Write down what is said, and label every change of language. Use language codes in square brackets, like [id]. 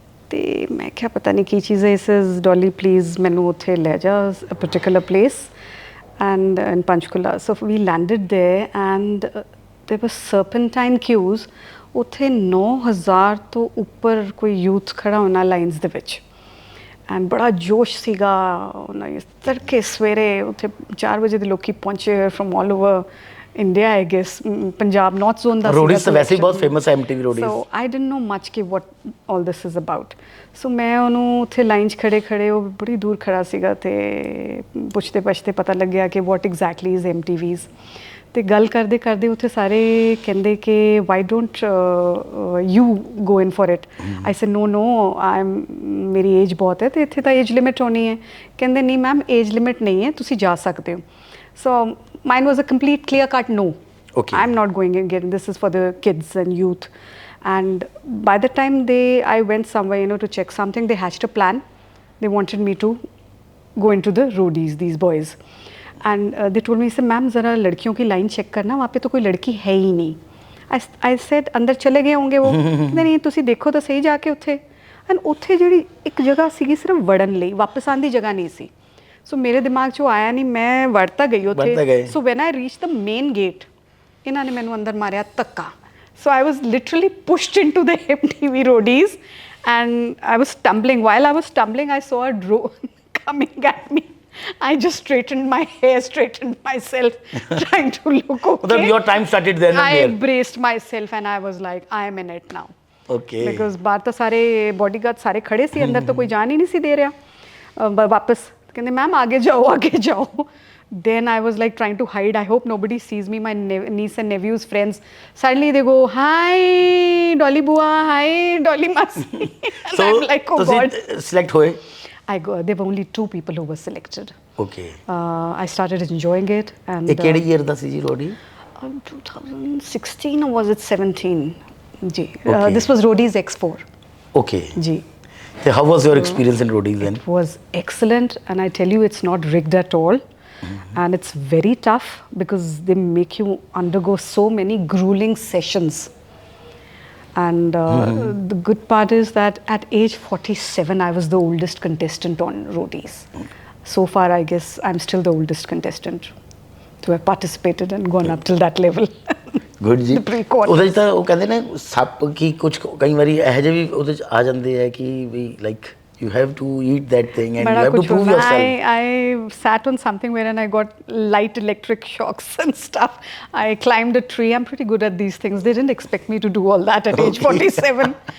[pa] ਤੇ ਮੈਂ ਕਿਹਾ ਪਤਾ ਨਹੀਂ ਕੀ ਚੀਜ਼ ਹੈ। [en] he says, Dolly, please [pa] ਮੈਨੂੰ ਉੱਥੇ ਲੈ ਜਾ, [en] a particular place, and in Panchkula. So we landed there, and there were serpentine queues. [pa] ਉੱਥੇ 9,000 ਤੋਂ ਉੱਪਰ ਕੋਈ ਯੂਥ ਖੜਾ ਹੋਣਾ ਲਾਈਨਸ ਦੇ ਵਿੱਚ, ਐਂਡ ਬੜਾ ਜੋਸ਼ ਸੀਗਾ। ਉਹਨਾਂ ਤੜਕੇ ਸਵੇਰੇ ਉੱਥੇ 4 ਵਜੇ ਦੇ ਲੋਕੀ ਪਹੁੰਚੇ [en] from all over India, I guess [pa] Punjab north zone ਦਾ। Roadies ਤਾਂ ਵੈਸੇ ਹੀ ਬਹੁਤ ਫੇਮਸ ਹੈ, MTV Roadies. [en] So I didn't know much ਕਿ what all this is about. [pa] ਸੋ ਮੈਂ ਉਹਨੂੰ ਉੱਥੇ ਲਾਈਨ 'ਚ ਖੜੇ ਉਹ ਬੜੀ ਦੂਰ ਖੜਾ ਸੀਗਾ, ਅਤੇ ਪੁੱਛਦੇ ਪਤਾ ਲੱਗਿਆ ਕਿ [en] What exactly is MTVs। [pa] ਅਤੇ ਗੱਲ ਕਰਦੇ ਉੱਥੇ ਸਾਰੇ ਕਹਿੰਦੇ ਕਿ [en] Why don't you go in for it. I say no [pa] ਮੇਰੀ ਏਜ ਬਹੁਤ ਹੈ ਅਤੇ ਇੱਥੇ ਤਾਂ ਏਜ ਲਿਮਿਟ ਹੋਣੀ ਹੈ। ਕਹਿੰਦੇ ਨਹੀਂ ਮੈਮ, ਏਜ ਲਿਮਿਟ ਨਹੀਂ ਹੈ, ਤੁਸੀਂ ਜਾ ਸਕਦੇ ਹੋ। [en] So mine was a complete clear cut no. Okay. I'm not going again. This is for the kids and youth. And by the time I went somewhere, to check something, they hatched a plan. They wanted me to go into the roadies, these boys. And they told me, ma'am, [hi] ज़रा लड़कियों की line check करना, वहाँ पे तो कोई लड़की है ही नहीं. [en] I said, [hi] अंदर चले गए होंगे वो. [pa] नहीं, तुसी देखो तो सही जाके उत्थे. And उत्थे ਜਿਹੜੀ ਇੱਕ ਜਗ੍ਹਾ ਸੀਗੀ ਸਿਰਫ ਵੜਨ ਲਈ, ਵਾਪਸ ਆਉਣ ਦੀ ਜਗ੍ਹਾ ਨਹੀਂ ਸੀ. ਸੋ ਮੇਰੇ ਦਿਮਾਗ 'ਚੋਂ ਆਇਆ ਨਹੀਂ, ਮੈਂ ਵੜ ਤਾਂ ਗਈ ਉੱਥੇ. [en] so when I reach the main gate, [pa] ਇਹਨਾਂ ਨੇ ਮੈਨੂੰ ਅੰਦਰ ਮਾਰਿਆ ਧੱਕਾ. [en] So I was literally pushed into the MTV roadies, and I was stumbling. While I was stumbling, I saw a drone coming at me. I just straightened my hair, straightened myself, trying to look okay. Your time started then. I braced myself, and I was like, I am in it now. Okay. [pa] Because ਬਾਹਰ ਤਾਂ ਸਾਰੇ bodyguard ਸਾਰੇ ਖੜੇ ਸੀ, ਅੰਦਰ ਤਾਂ ਕੋਈ ਜਾਣ ਹੀ ਨਹੀਂ ਸੀ ਦੇ ਰਿਹਾ ਵਾਪਸ. ਕਹਿੰਦੇ ਮੈਮ [hi] ਆਗੇ ਜਾਓ. [en] Then I was like trying to hide. I hope nobody sees me. My niece and nephew's friends, suddenly they go, hi Dolly Bua, hi Dolly Masi. And so I'm like, oh God. Select hoye? There were only 2 people who were selected. Okay. I started enjoying it. And [pa] ਇਹ ਕਿਹੜੇ year ਦਾ ਸੀ ਜੀ ਰੋਡੀ? [en] 2016 or was it 17? Ji. This was Roadies X4. Okay. Ji. ਤੇ how was your experience in Roadies then? It was excellent, and I tell you, it's not rigged at all. And it's very tough because they make you undergo so many grueling sessions. And the good part is that at age 47, I was the oldest contestant on Roadies. So far, I guess I'm still the oldest contestant to have participated and gone up till that level. Good ਜੀ। The pre-qualifiers. [pa] ਉਹਦੇ 'ਚ ਤਾਂ ਉਹ ਕਹਿੰਦੇ ਨੇ ਸੱਪ ਕੀ ਕੁਝ ਕਈ ਵਾਰੀ ਇਹੋ ਜਿਹੇ ਵੀ ਉਹਦੇ 'ਚ ਆ ਜਾਂਦੇ ਆ ਕਿ ਵੀ like [en] you have to eat that thing and you [pa] Bada [en] have to prove [pa] hona. [en] yourself. I sat on something wherein I got light electric shocks and stuff. I climbed a tree. I'm pretty good at these things. They didn't expect me to do all that at age 47.